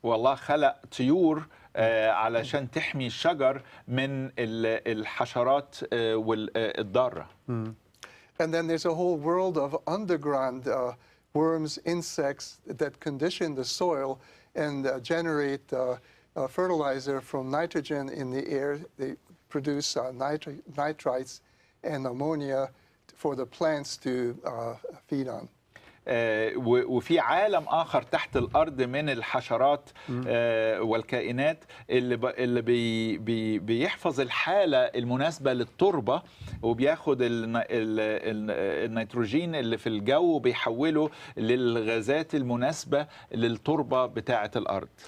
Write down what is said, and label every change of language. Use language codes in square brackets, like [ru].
[ar] والله خلق طيور علشان تحمي الشجر من الحشرات والضارة. [en] And then there's a whole world of underground worms, insects that condition the soil and generate fertilizer from nitrogen in the air. They produce nitrites and ammonia for the plants to feed on. [ar] وفي عالم آخر تحت الأرض من الحشرات والكائنات اللي بيحفظ الحالة المناسبة للتربة، وبياخد النيتروجين اللي في الجو وبيحوله للغازات المناسبة للتربة بتاعة الأرض.